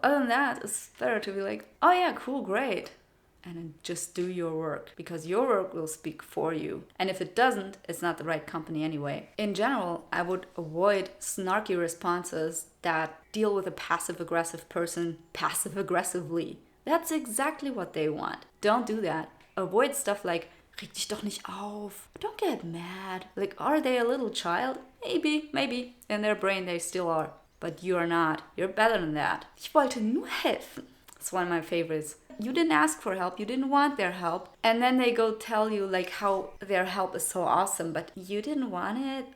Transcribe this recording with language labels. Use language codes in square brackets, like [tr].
[en] Other than that, it's better to be like, oh yeah, cool, great. And then just do your work, because your work will speak for you. And if it doesn't, it's not the right company anyway. In general, I would avoid snarky responses that deal with a passive-aggressive person passive-aggressively. That's exactly what they want. Don't do that. Avoid stuff like, [de] reg dich doch nicht auf. [en] Don't get mad. Like, are they a little child? Maybe. In their brain they still are. But you are not. You're better than that. [de] Ich wollte nur helfen. [en] It's one of my favorites. You didn't ask for help, you didn't want their help. And then they go tell you like how their help is so awesome, but you didn't want it?